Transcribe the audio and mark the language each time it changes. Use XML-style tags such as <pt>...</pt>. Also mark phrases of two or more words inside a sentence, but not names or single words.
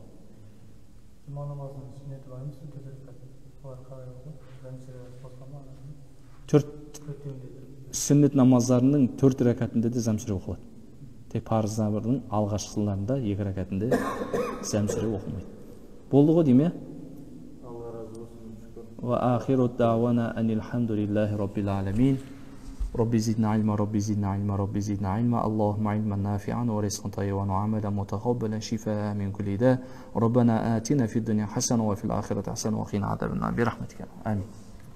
<kk>Жұма намазының сүннеті бар емес, олар қалай оқу? Сүннет намаздарының 4 рәкатында да зәмсүре оқылады. Тек парыз намазының алғашқыларында 2 рәкатында зәмсүре оқылмайды. Болды ғой дейме? Алла разы болсын.</kk> <ar>وآخر دعوانا أن الحمد لله رب العالمين. ربي زدنا علما، ربي زدنا علما، ربي زدنا علما, Rabbi zidna ilma. اللهم علما نافعا ورزقا طيبا وعملا متقبلا شفاء من كل داء. ربنا آتنا في الدنيا حسنة وفي الآخرة حسنة وقنا عذاب النار. برحمتك. آمين.</ar>